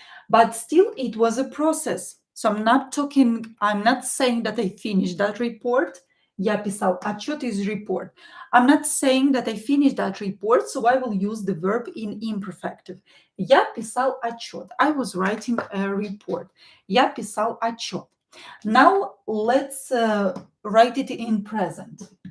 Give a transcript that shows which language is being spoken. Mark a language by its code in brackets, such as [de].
[en] But still, it was a process. So I'm not saying that I finished that report. [ru] Я писал отчет [en] is report. I'm not saying that I finished that report, so I will use the verb in imperfective. [ru] Я писал отчет. [en] I was writing a report. [ru] Я писал отчет. [en] Now let's write it in present.